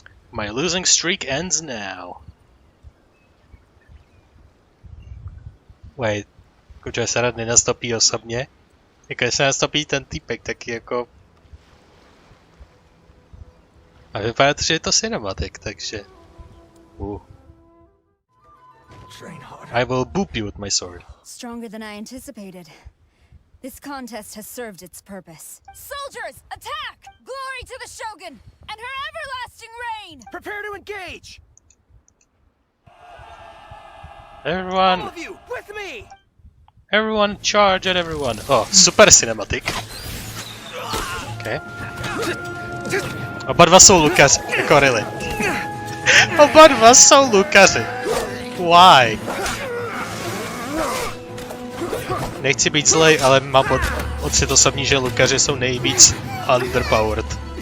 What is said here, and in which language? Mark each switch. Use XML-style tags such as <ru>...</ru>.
<en>My losing streak ends now. Wait,</en> <cs>Protože se rád nenastopí osobně. Jako když se nastopí ten týpek, taky jako... A vypadá to, že je to cinematic, takže...</cs> <en>I will boop you with my sword. Stronger than I anticipated. This contest has served its purpose. Soldiers, attack! Glory to the Shogun and her everlasting reign! Prepare to engage! Everyone! All of you, with me! Everyone charge at everyone! Oh, super cinematic. Okay.</en> <cs>Oba dva jsou lukaři, jako</cs> <en>really.</en> <cs>Oba dva jsou lukaři.</cs> <en>Why?</en> <cs>Nechci být zlej, ale mám pocit osobní, že lukaři jsou nejvíc underpowered.</cs>